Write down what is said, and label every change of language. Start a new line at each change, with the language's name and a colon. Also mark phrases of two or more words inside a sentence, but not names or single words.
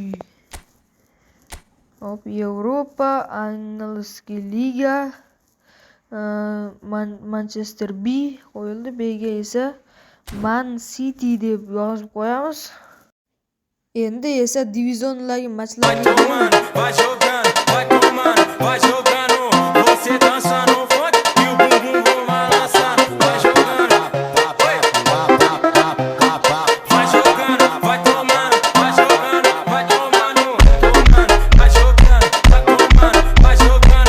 Uzbek: Hop, Yevropa, Angliya liga, Manchester B qo'yildi. B ga esa Man City deb yozib qo'yamiz. Endi esa divizionlardagi matchlarga
Portuguese: vai jogando, vai tomando, vai jogando. Você dança no funk e o bumbum vou balançar. Vai jogando, vai jogando, vai tomando, vai jogando, vai tomando, tomando, vai jogando, vai tomando, vai jogando.